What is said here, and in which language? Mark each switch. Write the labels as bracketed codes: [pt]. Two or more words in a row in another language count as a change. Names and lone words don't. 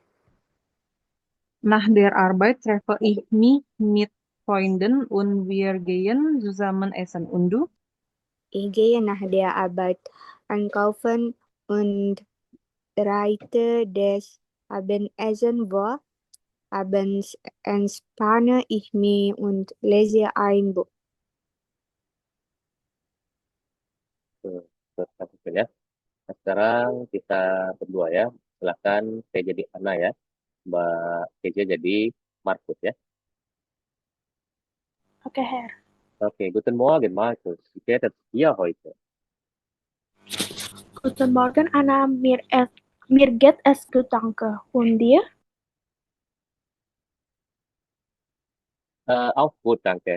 [de] Nach der Arbeit treffe ich mich mit Freunden und wir gehen zusammen essen. Und du? Ich gehe nach der Arbeit einkaufen und bereite das Abendessen vor. Abends entspanne ich mich und lese ein Buch. [id] Tuh, tuh, ya. Nah, sekarang kita berdua ya. Silakan saya jadi Ana ya. Mbak Keja jadi Markus ya. [de] Okay, Herr. Oke, guten Morgen Markus. Wie geht es dir heute? Guten Morgen, Anna. Mir geht es gut, danke. Und dir? Auch gut, danke.